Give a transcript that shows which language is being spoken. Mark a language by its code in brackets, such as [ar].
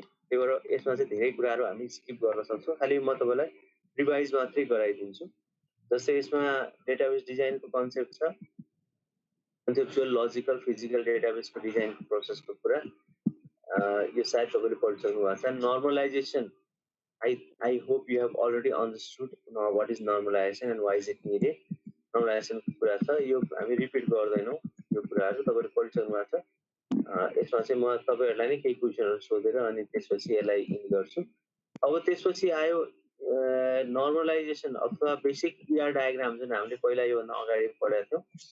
[ne] त्यही भएर यसमा चाहिँ धेरै कुराहरू हामी स्किप गर्न सक्छौँ। खालि म तपाईँलाई रिभाइज मात्रै गराइदिन्छु। जस्तै यसमा डेटाबेस डिजाइनको कन्सेप्ट छ, कन्सेप्चुअल, लजिकल, फिजिकल डेटाबेसको डिजाइनको प्रोसेसको कुरा। यो सायद तपाईँले पढिसक्नु भएको छ। [en] Normalization, I hope you have already understood what is normalization and why is it needed. [ne] नर्मलाइजेसनको कुरा छ, यो हामी रिपिट गर्दैनौँ। यो कुराहरू तपाईँले पढिसक्नु भएको छ। यसमा चाहिँ म तपाईँहरूलाई नै केही क्वेसनहरू सोधेर अनि त्यसपछि यसलाई इन गर्छु। अब त्यसपछि आयो नर्मलाइजेसन अथवा बेसिक इआर डायग्राम, जुन हामीले पहिला योभन्दा अगाडि पढेका थियौँ।